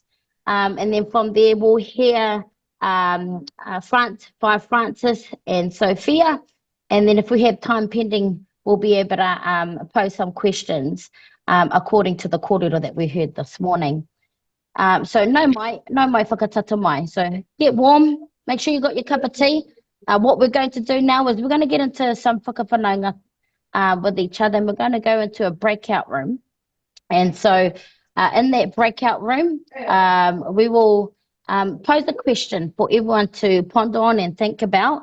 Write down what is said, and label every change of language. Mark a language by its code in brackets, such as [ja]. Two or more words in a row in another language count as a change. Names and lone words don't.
[en] And then from there, we'll hear Whai Frances and Sophia. And then if we have time pending, we'll be able to pose some questions according to the kōrero that we heard this morning. [mi] So no mai whakatata mai. [en] So get warm, make sure you got your cup of tea. What we're going to do now is we're going to get into some whakawhanaunga with each other, and we're going to go into a breakout room. And so in that breakout room, we will pose a question for everyone to ponder on and think about.